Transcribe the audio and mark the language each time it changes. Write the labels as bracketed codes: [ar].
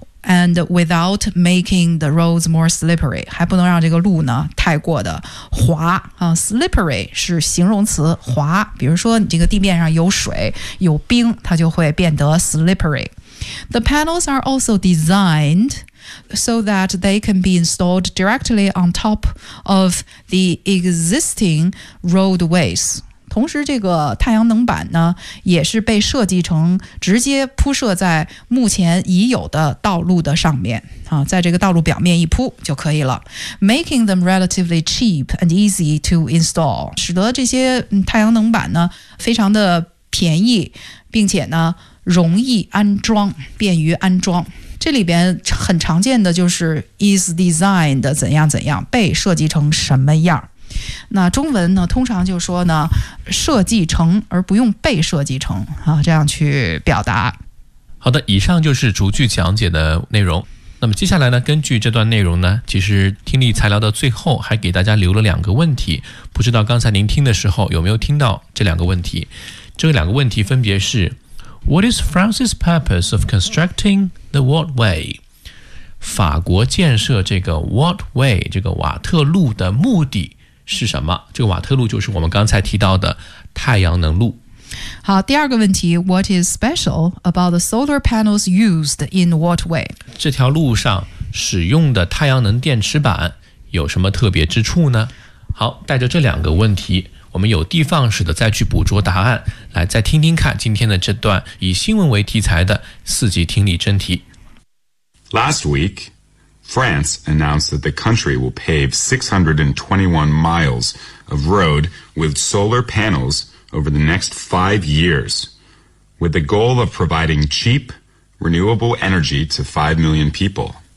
[en] and without making the roads more slippery [zh] 还不能让这个路呢太过的滑、slippery 是形容词滑比如说你这个地面上有水有冰它就会变得 slippery [en] The panels are also designedso that they can be installed directly on top of the existing roadways. [zh] 同时这个太阳能板呢也是被设计成直接铺设在目前已有的道路的上面、啊、在这个道路表面一铺就可以了。 [en] Making them relatively cheap and easy to install. [zh] 使得这些太阳能板呢非常的便宜并且呢容易安装便于安装。这里边很常见的就是 is designed 怎样怎样被设计成什么样那中文呢通常就说呢设计成而不用被设计成、啊、这样去表达好的以上就是逐句讲解的内容那么接下来呢根据这段内容呢其实听力材料的最后还给大家留了两个问题不知道刚才您听的时候有没有听到这两个问题这两个问题分别是 [en] What is France's purpose of constructingThe what way? [zh] 法国建设这个 what way, 这个瓦特路的目的是什么？这个瓦特路就是我们刚才提到的太阳能路。好，第二个问题 [en] ,what is special about the solar panels used in what way? [zh] 这条路上使用的太阳能电池板有什么特别之处呢？好，带着这两个问题我们有的放矢的再去捕捉答案，来再听听看今天的这段以新闻为题材的四级听力真题。 [en] Last week, France announced that the country will pave 621 miles of road with solar panels over the next 5 years, with the goal of providing cheap, renewable energy to 5 million people.